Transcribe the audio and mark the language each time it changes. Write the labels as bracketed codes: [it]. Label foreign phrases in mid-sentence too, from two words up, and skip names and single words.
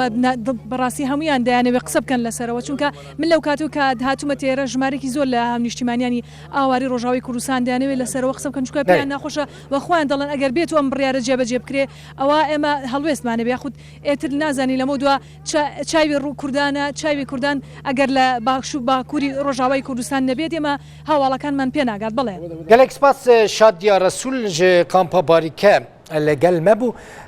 [ckb] بەڕاستی هەمویان دەیانەوێت قسە بکەن لەسەرەوە چونکە من لەو کاتو کە هاتوومە تێرە ژمارێکی زۆر لە هەمنیشتیمانیانی ئاواری ڕۆژاوی کوردستان دەیانەوێت لەسەرەوە قسە بکەن چونکە پێیان ناخۆشە وە خۆیان دەڵێن ئەگەر بێت و ئەم بڕیارە جێبەجێ بکرێ ئەوە ئێمە هەڵوێستمانە بێ یاخود ئێتر نازانی لەمە دووە چاوی کوردانە چاوی کوردان ئەگەر لە باخش و باکووری ڕۆژاوای کوردستان نەبێت ئێمە هاواڵەکانمان پێ ناگات بڵێ [ku] gelek spas Şadiya Resul ji kampa barîke [ckb] لەگەل مەبوو